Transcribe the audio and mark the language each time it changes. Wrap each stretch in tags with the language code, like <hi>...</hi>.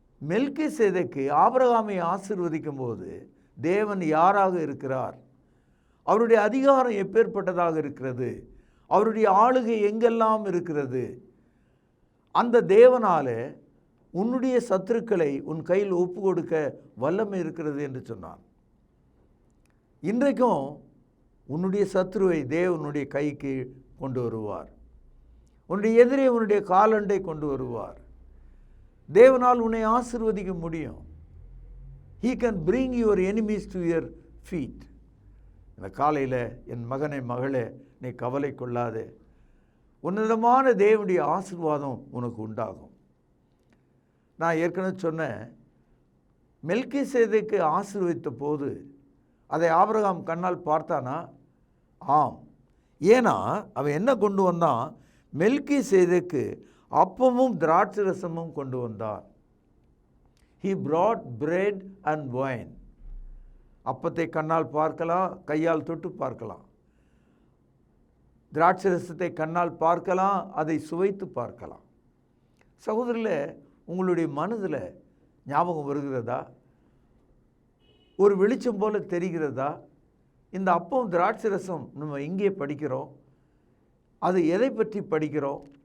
<ta>மெல்கிசேதேக்கு ஆபிரகாமை ஆசீர்வதிக்கும் போது தேவன் யாராக இருக்கிறார், அவருடைய அதிகாரம் எப்பேற்பட்டதாக இருக்கிறது, அவருடைய ஆளுகை எங்கெல்லாம் இருக்கிறது, அந்த தேவனால உன்னுடைய சத்துருக்களை உன் கையில் ஒப்பு கொடுக்க வல்லமை இருக்கிறது என்று சொன்னான். இன்றைக்கும் உன்னுடைய சத்துருவை தேவனுடைய கைக்கு கொண்டு வருவார். உன்னுடைய எதிரே உன்னுடைய காலண்டை கொண்டு வருவார். தேவனால் உன்னை ஆசீர்வதிக்க முடியும்.</ta> <en>He can bring your enemies to your feet.</en> <ta>இந்த காலையில் என் மகனே மகளே, நீ கவலை கொள்ளாதே, உன்னதமான தேவனுடைய ஆசீர்வாதம் உனக்கு உண்டாகும். நான் ஏற்கனவே சொன்னேன், மெல்கிசேதேக்கு ஆசீர்வதித்த போது அதை ஆபிரகாம் கண்ணால் பார்த்தானா? ஆம். ஏன்னா அவன் என்ன கொண்டு வந்தான்? மெல்கிசேதேக்கு அப்பமும் திராட்சை ரசமும் கொண்டு வந்தான்.</ta> <en>He brought bread and wine.</en> <ta>அப்பத்தை கண்ணால் பார்க்கலாம், கையால் தொட்டு பார்க்கலாம். திராட்சை ரசத்தை கண்ணால் பார்க்கலாம், அதை சுவைத்து பார்க்கலாம். சகோதரர்களே, உங்களுடைய மனதில் ஞாபகம் வருகிறதா? ஒரு வெளிச்சம் போல தெரிகிறதா? இந்த அப்பம் திராட்சை ரசம் நம்ம இங்கே படிக்கிறோம், அது எதை பற்றி படிக்கிறோம்?</ta>